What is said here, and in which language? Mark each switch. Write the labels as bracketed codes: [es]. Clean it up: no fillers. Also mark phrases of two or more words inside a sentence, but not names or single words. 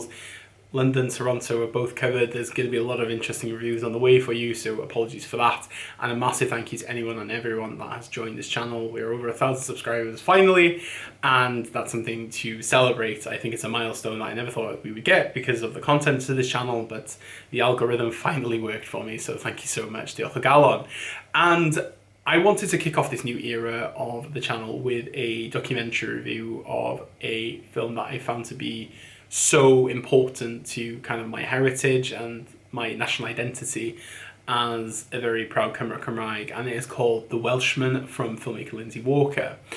[en] London, Toronto are both covered. There's going to be a lot of interesting reviews on the way for you, so apologies for that. And a massive thank you to anyone and everyone that has joined this channel. We're over 1,000 subscribers finally, and that's something to celebrate. I think it's a milestone that I never thought we would get because of the content of this channel, but the algorithm finally worked for me, so thank you so much, [cy] Diolch o galon. [en] And I wanted to kick off this new era of the channel with a documentary review of a film that I found to be so important to kind of my heritage and my national identity as a very proud [cy] Cymro Cymraeg, [en] and it is called The Welshman from filmmaker Lindsay Walker.